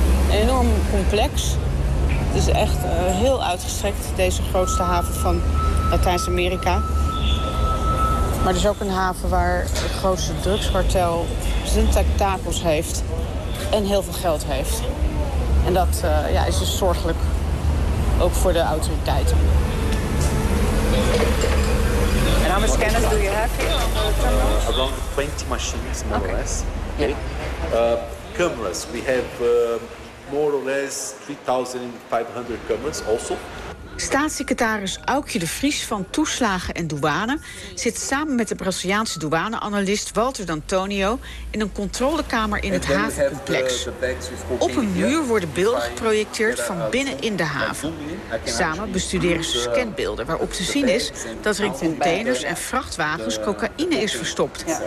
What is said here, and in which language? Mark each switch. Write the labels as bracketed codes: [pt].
[nl] Enorm complex. Het is echt heel uitgestrekt, deze grootste haven van Latijns-Amerika. Maar het is ook een haven waar het grootste drugskartel zijn tentakels heeft en heel veel geld heeft. En dat is dus zorgelijk, ook voor de autoriteiten. [en] How many scanners do you have here on the terminal? Around 20 machines, more or less. Cameras, we have more or less 3,500 cameras also. [nl] Staatssecretaris Aukje de Vries van Toeslagen en Douane zit samen met de Braziliaanse douane-analist Walter D'Antonio in een controlekamer in het havencomplex. Op een muur worden beelden geprojecteerd van binnen in de haven. Samen bestuderen ze scanbeelden waarop te zien is dat er in containers en vrachtwagens cocaïne is verstopt.